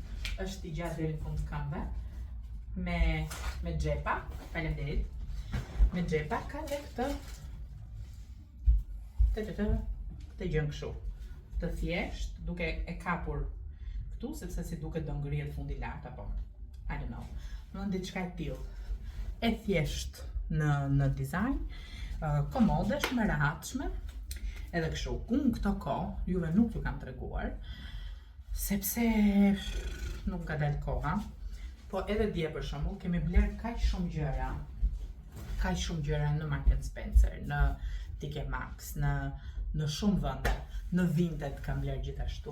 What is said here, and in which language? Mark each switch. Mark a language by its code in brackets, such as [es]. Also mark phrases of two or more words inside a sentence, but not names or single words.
[sq] Është i gjatë deri në fund këmbë. Me xhepa, faleminderit. Me xhepa ka dhe këtë gjën kështu. Të thjesht, duke e kapur këtu, sepse si duket do ngrihet fundi lart apo [en] I don't know. [sq] Në diçka e tillë. E thjesht në dizajn, komode, shumë e rehatshme. Edhe kështu, unë këto kohë, juve nuk ju kam treguar, sepse nuk ka dalë koha. Po edhe dje për shembull kemi bler kaq shumë gjëra në Marks & Spencer, në TK Maxx, në shumë vende, në Vinted kam bler gjithashtu.